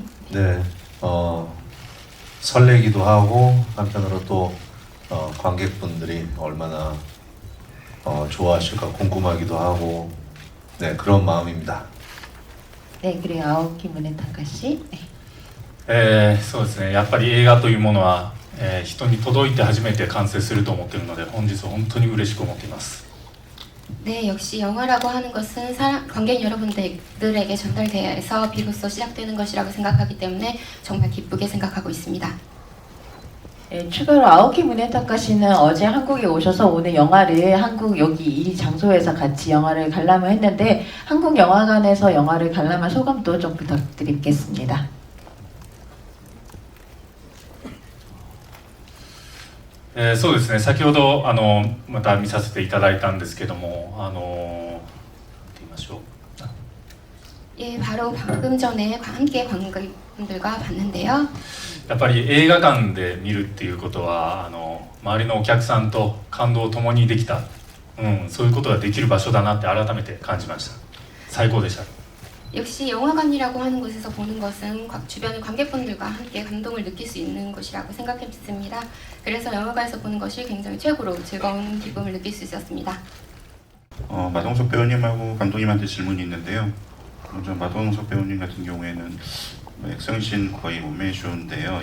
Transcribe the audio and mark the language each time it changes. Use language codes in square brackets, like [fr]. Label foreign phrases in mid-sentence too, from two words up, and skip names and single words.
[ko] 네, 설레기도 하고 한편으로 또 관객분들이 얼마나 좋아하실까 궁금하기도 하고 네, 그런 마음입니다. 네, 그리고 아오키 문에타카 씨. 네. [ja] そうですね。やっぱり映画というものは、人に届いて初めて完成すると思っているので、本日は本当に嬉しく思っています。 [ko] 네, 역시 영화라고 하는 것은 관객 여러분들에게 전달되어서 비로소 시작되는 것이라고 생각하기 때문에 정말 기쁘게 생각하고 있습니다. 네, 추가로 아오키 문에타카 씨는 어제 한국에 오셔서 오늘 영화를 한국 여기 이 장소에서 같이 영화를 관람을 했는데 한국 영화관에서 영화를 관람한 소감도 좀 부탁드리겠습니다. [ja] そうですね。先ほどまた見させていただいたんですけども、なんて言いましょう。 [ko] 예, 바로 방금 전에 함께 관객분들과 봤는데요. [ja] やっぱり映画館で見るっていうことは周りのお客さんと感動を共にできた、そういうことができる場所だなって改めて感じました。最高でした。 [ko] 역시 영화관이라고 하는 곳에서 보는 것은 주변의 관객분들과 함께 감동을 느낄 수 있는 곳이라고 생각했습니다. 그래서 영화관에서 보는 것이 굉장히 최고로 즐거운 기쁨을 느낄 수 있었습니다. 마동석 배우님하고 감독님한테 질문이 있는데요. 먼저 마동석 배우님 같은 경우에는 액션씬 거의 못 매주는데요.